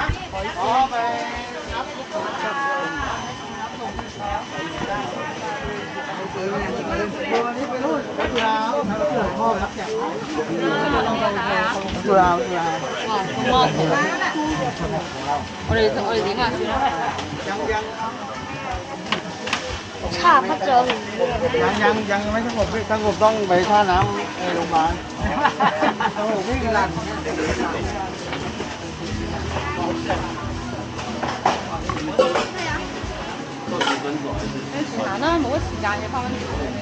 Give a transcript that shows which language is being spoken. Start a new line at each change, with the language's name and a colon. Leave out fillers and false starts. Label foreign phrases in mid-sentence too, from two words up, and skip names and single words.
Cantonese: 做啦做啦。我哋點啊？差不咗年。
Thai: ยังไม่สงบพี่สงบต้องไปท่าน้ำโรงพยาบาลสงบพี่กำลัง
Cantonese: 行啦，冇乜時間嘅，翻返嚟。